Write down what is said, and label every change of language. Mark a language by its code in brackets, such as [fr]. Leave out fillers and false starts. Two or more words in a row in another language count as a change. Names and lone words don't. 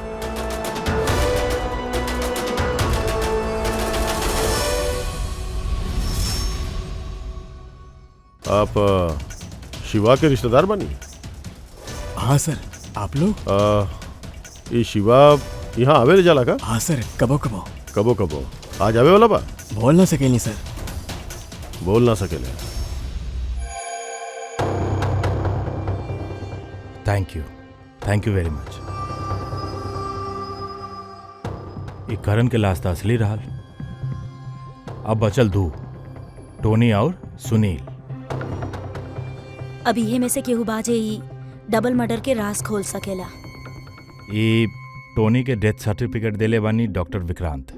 [bho] आप शिवा के रिश्तेदार बनी? हाँ सर। आप लोग? ये शिवा यहाँ आवे ले जाला का? हाँ सर, कबो कबो। कबो कबो आज आवे वाला बा? बोल ना सकेली सर। बोल ना सकेले। [en] thank you very much. [bho] ये करण के लाश असली रहल। अब बचल दू, टोनी और सुनील। अभी ये में से केहू बाजे ही [en] double murder [bho] के राज खोल सकेला। ये टोनी के [en] death certificate [bho] देले बानी डॉक्टर विक्रांत।